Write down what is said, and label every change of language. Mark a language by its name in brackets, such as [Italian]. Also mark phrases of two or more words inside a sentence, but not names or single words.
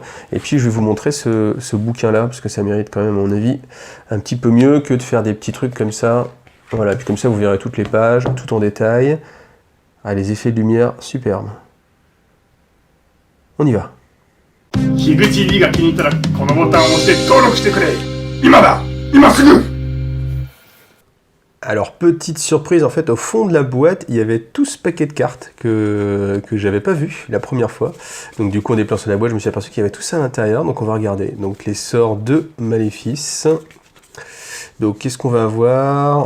[French] Et puis, je vais vous montrer ce bouquin-là, parce que ça mérite quand même, à mon avis, un petit peu mieux que de faire des petits trucs comme ça. Voilà, puis comme ça, vous verrez toutes les pages, tout en détail. Ah, les effets de lumière, superbes. On y va. [Japanese] 樋口 D が気に入ったらこのボタンを押して登録してくれ。今だ、今すぐ。 [French] Alors, petite surprise, en fait, au fond de la boîte, il y avait tout ce paquet de cartes que j'avais pas vu la première fois. Donc, du coup, en déplaçant la boîte, je me suis aperçu qu'il y avait tout ça à l'intérieur. Donc, on va regarder. Donc, les sorts de Maléfice. Donc, qu'est-ce qu'on va avoir?